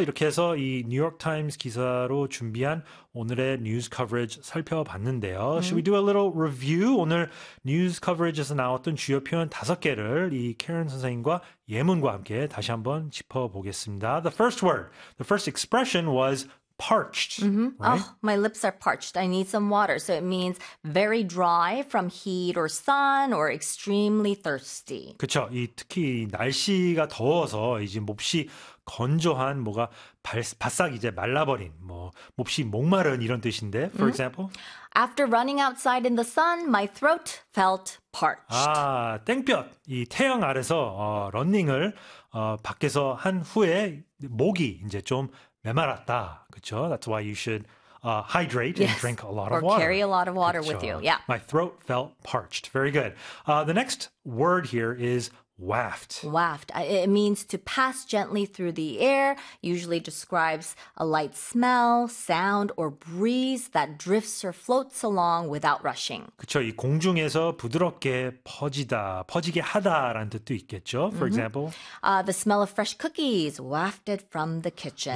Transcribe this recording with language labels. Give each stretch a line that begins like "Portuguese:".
Korean: 이렇게 해서 이 뉴욕타임스 기사로 준비한 오늘의 뉴스 커버리지 살펴봤는데요.
English: Mm-hmm. Should we do a little review?
Korean: 오늘 뉴스 커버리지에서 나왔던 주요 표현 다섯 개를 이 Karen 선생님과 예문과 함께 다시 한번 짚어보겠습니다.
English: The first word, the first expression was parched. Mm-hmm. Right? Oh, my lips are parched. I need some water. So it means very dry from heat or sun or extremely thirsty.
Korean: 그렇죠. 이 특히 날씨가 더워서 이제 몹시 건조한 뭐가 바싹 이제 말라버린 뭐 몹시 목마른 이런 뜻인데.
English: For mm-hmm. example, after running outside in the sun, my throat felt parched.
Korean: 아, 땡볕 이 태양 아래서 러닝을 밖에서 한 후에 목이 이제 좀 메마랐다.
English: 그쵸? That's why you should hydrate yes. and drink a lot or of water. Or carry a lot of water
Korean: 그쵸?
English: with you. Yeah. My throat felt parched. Very good. The next word here is waft. Waft. It means to pass gently through the air, usually describes a light smell, sound, or breeze that drifts or floats along without rushing.
Korean: 그쵸? 이 공중에서 부드럽게 퍼지다, 퍼지게 하다라는 뜻도 있겠죠?
English: For mm-hmm. example, The smell of fresh cookies wafted from the kitchen.